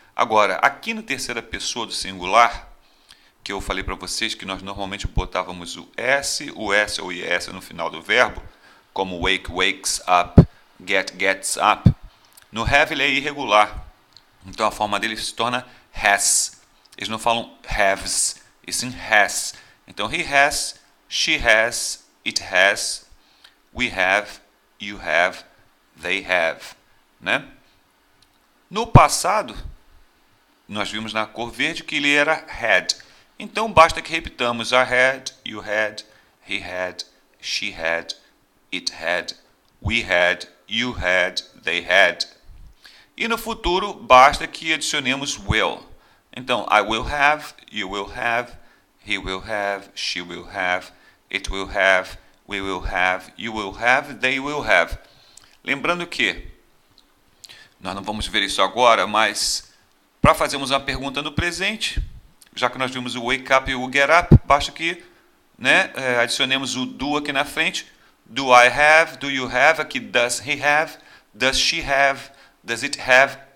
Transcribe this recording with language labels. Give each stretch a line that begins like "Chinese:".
Portuguese: Agora, aqui na terceira pessoa do singular, que eu falei para vocês que nós normalmente botávamos o S ou IS no final do verbo, como
English: wake, wakes up, get, gets up.
Portuguese: No have ele é irregular, então a forma dele se torna has. Eles não falam haves, e sim has.
English: Então he has, she has, it has, we have, you have, they have, né?
Portuguese: No passado, nós vimos na cor verde que ele era had. Então basta que repitamos
English: I had, you had, he had, she had, it had, we had, you had, they had.
Portuguese: E no futuro basta que adicionemos will. Então
English: I will have, you will have, he will have, she will have, it will have, we will have, you will have, they will have.
Portuguese: Lembrando que nós não vamos ver isso agora, mas para fazermos uma pergunta no presente, já que nós vimos o wake up e o get up, basta que, né, adicionemos o do aqui na frente.
English: Do I have? Do you have? Aqui, does he have? Does she have? Does it have?